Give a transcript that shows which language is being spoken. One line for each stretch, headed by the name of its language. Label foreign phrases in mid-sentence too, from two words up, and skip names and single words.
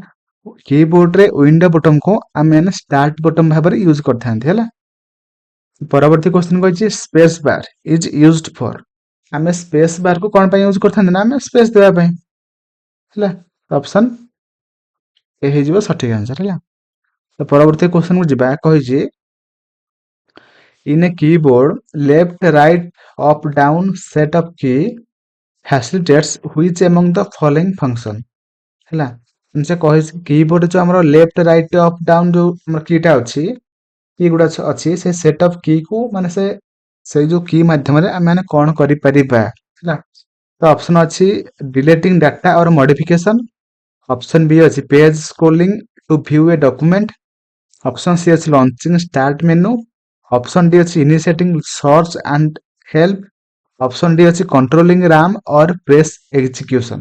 Odia: କିବୋର୍ଡରେ ୱିଣ୍ଡୋ ବଟନକୁ ଆମେ
English: start button
Odia: ଭାବରେ ୟୁଜ କରିଥାନ୍ତି ହେଲା। ପରବର୍ତ୍ତୀ କ୍ୱେଶ୍ଚନ କହିଛି
English: space bar is used for.
Odia: ଆମେ
English: space bar
Odia: କୁ କଣ ପାଇଁ ୟୁଜ କରିଥାନ୍ତି ନା ଆମେ ସ୍ପେସ୍ ଦେବା ପାଇଁ ହେଲା। ଅପସନ୍ ଏ ହେଇଯିବ ସଠିକ ଆନ୍ସର ହେଲା। ତ ପରବର୍ତ୍ତୀ କ୍ୱେଶ୍ଚନ କୁ ଯିବା, କହିଛି
English: in a keyboard left right up down set of key facilitates which among the following function ହେଲା।
Odia: ସେ କହିଛି କିବୋର୍ଡ ଯୋଉ ଆମର
English: left right up down
Odia: ଯୋଉ ଆମର କିଟା ଅଛି, କି ଗୁଡା ଅଛି, ସେ
English: set of key
Odia: କୁ ମାନେ ସେଇ ଯୋଉ କି ମାଧ୍ୟମରେ ଆମେ ମାନେ କଣ କରିପାରିବା ହେଲା।
English: ତ option ଅଛି deleting data or modification, option B ଅଛି page scrolling to view a document, option C ଅଛି launching start menu, option D ଅଛି initiating search and help, option D ଅଛି controlling RAM or press execution।